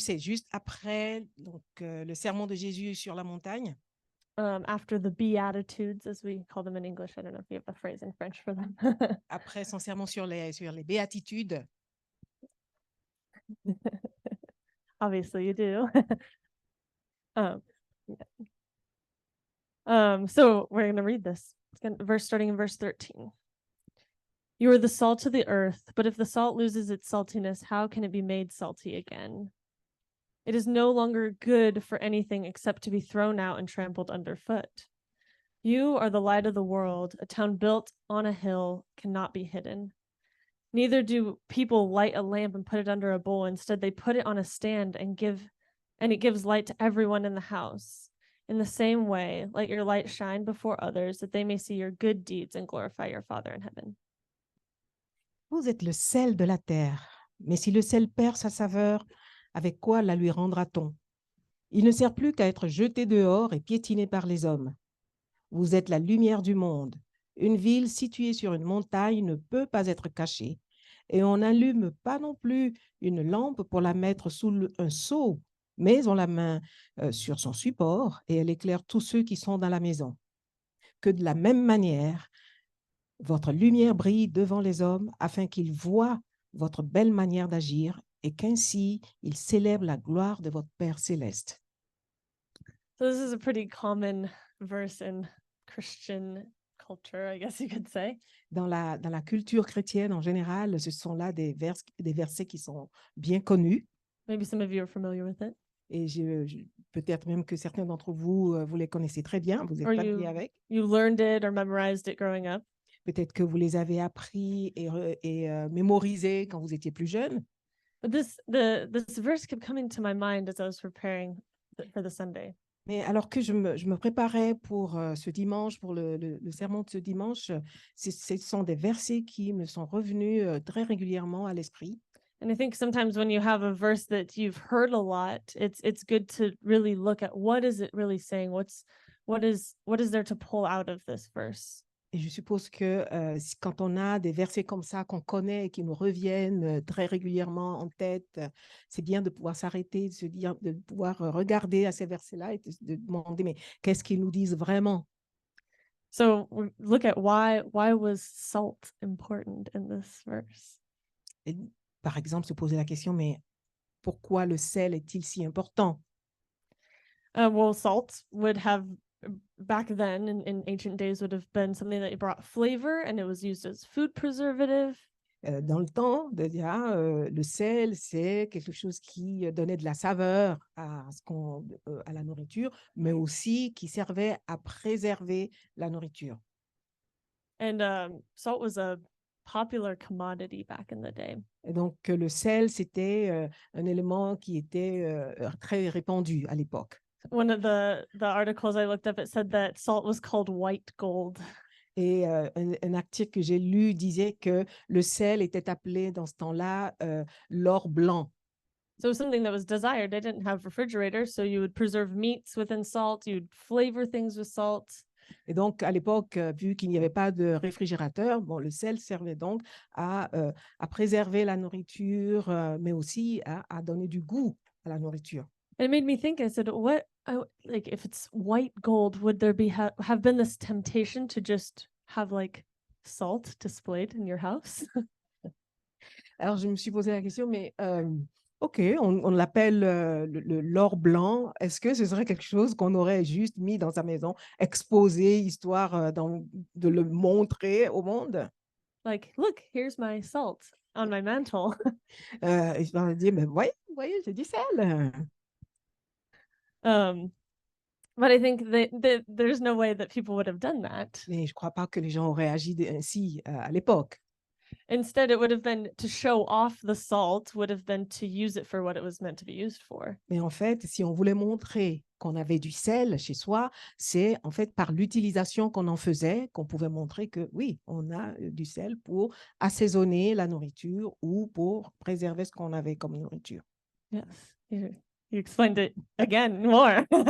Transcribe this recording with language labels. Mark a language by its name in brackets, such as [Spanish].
[French] C'est juste après donc, le sermon de Jésus sur la montagne. [English] After the Beatitudes, as we call them in English. I don't know if you have a phrase in French for them. [French] Après son sermon sur les béatitudes. [English] Obviously, you do. So we're going to read this. Starting in verse 13. You are the salt of the earth, but if the salt loses its saltiness, how can it be made salty again? It is no longer good for anything except to be thrown out and trampled underfoot. You are the light of the world. A town built on a hill cannot be hidden. Neither do people light a lamp and put it under a bowl. Instead, they put it on a stand and it gives light to everyone in the house. In the same way, let your light shine before others, that they may see your good deeds and glorify your Father in heaven. [French] Vous êtes le sel de la terre, mais si le sel perd sa saveur, avec quoi la lui rendra-t-on? Il ne sert plus qu'à être jeté dehors et piétiné par les hommes. Vous êtes la lumière du monde. Une ville située sur une montagne ne peut pas être cachée. Et on n'allume pas non plus une lampe pour la mettre sous un seau, mais on la met sur son support et elle éclaire tous ceux qui sont dans la maison. Que de la même manière, votre lumière brille devant les hommes afin qu'ils voient votre belle manière d'agir et qu'ainsi ils célèbrent la gloire de votre Père céleste. [English] So this is a pretty common verse in Christian culture, I guess you could say. [French] Dans la culture chrétienne en général, ce sont là des versets qui sont bien connus. [English] Maybe some of you are familiar with it. [French] Et peut-être même que certains d'entre vous, vous les connaissez très bien, vous êtes [English] Or [French] familiers avec. [English] you learned it or memorized it growing up. [French] Peut-être que vous les avez appris et mémorisés quand vous étiez plus jeune. [English] But this verse kept coming to my mind as I was preparing for the Sunday. [French] Mais alors que je me préparais pour ce dimanche, pour le sermon de ce dimanche, ce sont des versets qui me sont revenus très régulièrement à l'esprit. [English] And I think sometimes when you have a verse that you've heard a lot, it's good to really look at what is it really saying? What is there to pull out of this verse? [French] Et je suppose que quand on a des versets comme ça qu'on connaît et qui nous reviennent très régulièrement en tête, c'est bien de pouvoir s'arrêter, de se dire, de pouvoir regarder à ces versets-là et de demander, mais qu'est-ce qu'ils nous disent vraiment? [English] So look at why was salt important in this verse? [French] Et, par exemple, se poser la question, mais pourquoi le sel est-il si important? [English] Well, salt would have back then in ancient days would have been something that brought flavor, and it was used as food preservative. [French] Dans le temps, le sel, c'est quelque chose qui donnait de la saveur à la nourriture, mais aussi qui servait à préserver la nourriture. [English] And salt was a popular commodity back in the day. [French] Et donc, le sel, c'était un élément qui était très répandu à l'époque. [English] One of the articles I looked up, it said that salt was called white gold. [French] Et un article que j'ai lu disait que le sel était appelé dans ce temps-là l'or blanc. [English] So it was something that was desired. They didn't have refrigerators, so you would preserve meats within salt. You'd flavor things with salt. [French] Et donc, à l'époque, vu qu'il n'y avait pas de réfrigérateur, bon, le sel servait donc à préserver la nourriture, mais aussi à donner du goût à la nourriture. [English] And it made me think, I said, like if it's white gold, would there have been this temptation to just have like salt displayed in your house? [French] Alors, je me suis posé la question, mais OK, on l'appelle l'or blanc. Est-ce que ce serait quelque chose qu'on aurait juste mis dans sa maison, exposé, histoire de le montrer au monde? [English] Like, look, here's my salt on my mantle. [French] Je leur dis, mais voyez, j'ai du sel. [English] But I think that there's no way that people would have done that. [French] Mais je ne crois pas que les gens auraient agi ainsi à l'époque. [English] Instead, it would have been to show off the salt, would have been to use it for what it was meant to be used for. [French] Mais en fait, si on voulait montrer qu'on avait du sel chez soi, c'est en fait par l'utilisation qu'on en faisait qu'on pouvait montrer que oui, on a du sel pour assaisonner la nourriture ou pour préserver ce qu'on avait comme nourriture. [English] Yes, you explained it again more.